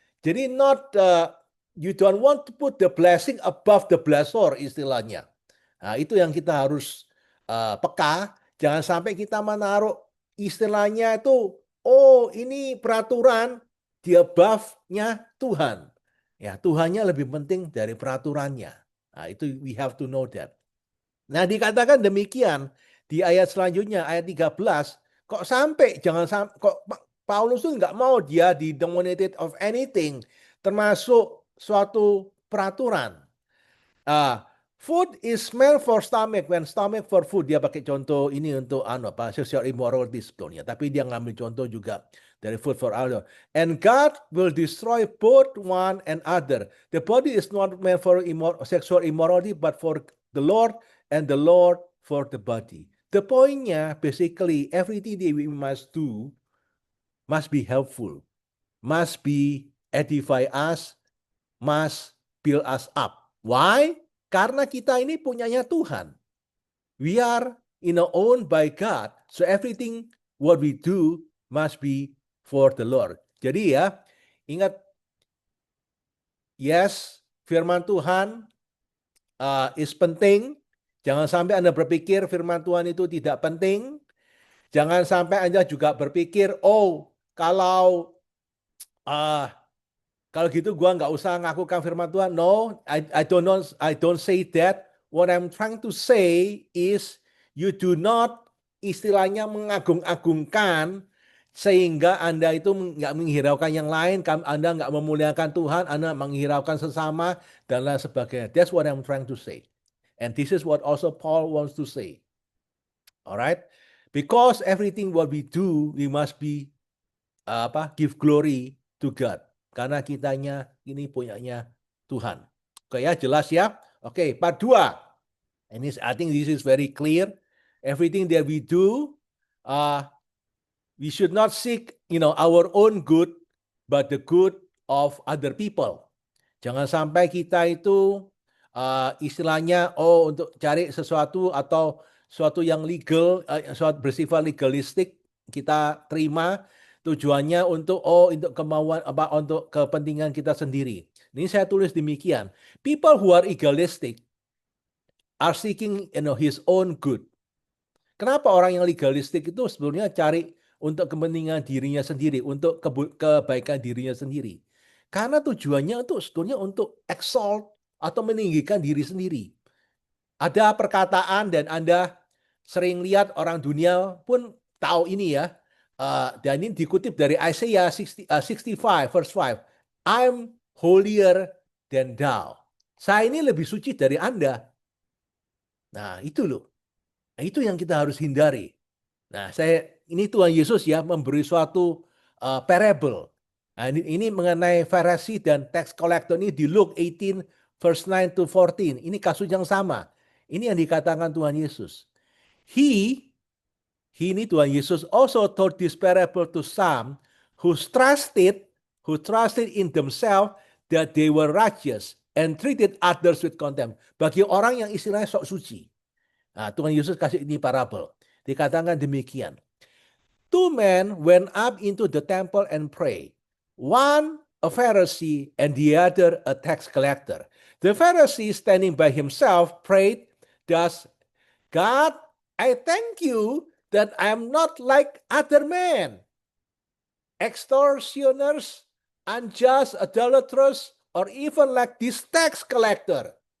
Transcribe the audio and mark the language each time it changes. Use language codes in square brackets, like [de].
[en] Jadi you don't want to put the blessing above the blessor istilahnya. [id] Nah, itu yang kita harus peka. Jangan sampai kita menaruh istilahnya itu, oh ini peraturan di above-nya Tuhan. Ya, Tuhannya lebih penting dari peraturannya. Nah, itu [en] we have to know that. [id] Nah, dikatakan demikian di ayat selanjutnya, ayat 13, kok sampai, jangan sampai, kok Paulus tuh nggak mau dia [en] dominated of anything, [id] termasuk suatu peraturan. [en] Food is smell for stomach, when stomach for food. [id] Dia pakai contoh ini untuk sexual immorality sebetulnya. Tapi dia ngambil contoh juga dari food for other. [en] And God will destroy both one and other. The body is not meant for sexual immorality, but for the Lord, and the Lord for the body. The pointnya, basically, everything that we must do must be helpful, must be edify us, must build us up. Why? [id] Karena kita ini punyanya Tuhan. [en] We are owned by God. So everything what we do must be for the Lord. [id] Jadi ya, ingat, yes, firman Tuhan is penting. Jangan sampai Anda berpikir firman Tuhan itu tidak penting. Jangan sampai Anda juga berpikir, oh, kalau gitu gua nggak usah ngakukan firman Tuhan. [en] No, I don't say that. What I'm trying to say is you do not [id] istilahnya mengagung-agungkan sehingga Anda itu nggak menghiraukan yang lain, Anda nggak memuliakan Tuhan, Anda menghiraukan sesama dan lain sebagainya. [en] That's what I'm trying to say. And this is what also Paul wants to say. Alright? Because everything what we do, we must be give glory to God. [id] Karena kitanya ini punyanya Tuhan. Oke ya, jelas ya. Oke, part 2. [en] And I think this is very clear. Everything that we do, we should not seek, our own good, but the good of other people. [id] Jangan sampai kita itu istilahnya untuk cari sesuatu atau sesuatu yang legal, sesuatu bersifat legalistik kita terima tujuannya untuk kemauan untuk kepentingan kita sendiri. Ini saya tulis demikian. [en] People who are legalistic are seeking his own good. [id] Kenapa orang yang legalistik itu sebenarnya cari untuk kepentingan dirinya sendiri, untuk kebaikan dirinya sendiri? Karena tujuannya itu sebetulnya untuk exalt atau meninggikan diri sendiri. Ada perkataan dan Anda sering lihat orang dunia pun tahu ini ya. Dan ini dikutip dari Isaiah 65 verse 5. [en] I'm holier than thou. [id] Saya ini lebih suci dari Anda. Nah, itu loh. Nah, itu yang kita harus hindari. Nah, ini Tuhan Yesus ya memberi suatu parable. Nah, ini mengenai Farisi dan tax collector ini di Luke 18 verse 9 to 14. Ini kasus yang sama. Ini yang dikatakan Tuhan Yesus. [en] He [id] ini Tuhan Yesus [en] also told this parable to some who trusted in themselves that they were righteous and treated others with contempt. [id] Bagi orang yang istilahnya sok suci. Nah, Tuhan Yesus kasih ini parabel. Dikatakan demikian. [en] 2 men went up into the temple and prayed. One a Pharisee and the other a tax collector. The Pharisee standing by himself prayed thus, God, I thank you that I am not like other men, extortioners, unjust, adulterers, or even like this tax collector.